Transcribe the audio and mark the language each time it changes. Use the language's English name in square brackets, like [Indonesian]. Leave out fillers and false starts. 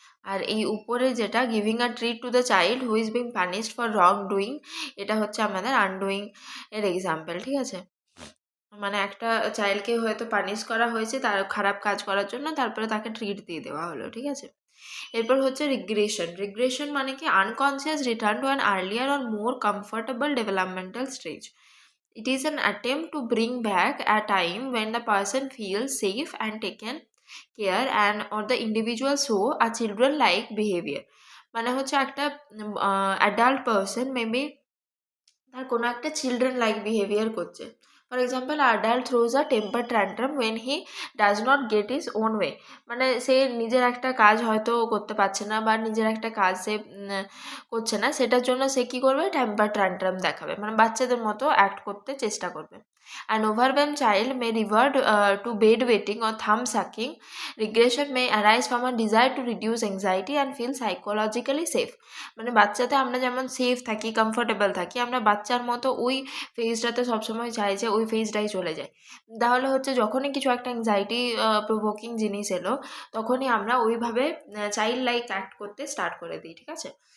[Bangla] আর এই উপরে যেটা [English] giving a treat to the child who is being punished for wrong doing, [Bangla] এটা হচ্ছে আমাদের আনডুইং এর এক্সাম্পল। ঠিক আছে, মানে একটা চাইল্ডকে হয়তো পানিশ করা হয়েছে তার খারাপ কাজ করার জন্য, তারপরে তাকে ট্রিট দিয়ে দেওয়া হলো। ঠিক আছে, এরপর হচ্ছে রিগ্রেশন। রিগ্রেশন মানে কি [English] Unconscious return to an earlier or more comfortable developmental stage. It is an attempt to bring back a time when the person feels safe and taken care and or the individual show a children like behavior. [Bangla] মানে হচ্ছে একটা adult person maybe তার কোনো একটা [English] children like behaviour [Bangla] করছে। [English] For example, adult throws a temper tantrum when he does not get his own way. [Bangla] মানে সে নিজের একটা কাজ হয়তো করতে পারছে না, বা নিজের একটা কাজ সে করছে না, সেটার জন্য সে কী করবে, টেম্পার ট্যান্ট্রাম দেখাবে, মানে বাচ্চাদের মতো অ্যাক্ট করতে চেষ্টা করবে। [English] An overwhelmed child may revert to bed wetting or thumb sucking. Regression may arise from a desire to reduce anxiety and feel psychologically safe. [Bangla] মানে বাচ্চাতে আমরা যেমন সেফ থাকি, কমফোর্টেবল থাকি, আমরা বাচ্চার মতো ওই ফেজটাতে সবসময় চাই যে ওই ফেজটাই চলে যায়। তাহলে হচ্ছে যখনই কিছু একটা অ্যাংজাইটি প্রভোকিং জিনিস এলো, তখনই আমরা ওইভাবে [English] child like act [Bangla] করতে স্টার্ট করে দিই। ঠিক আছে,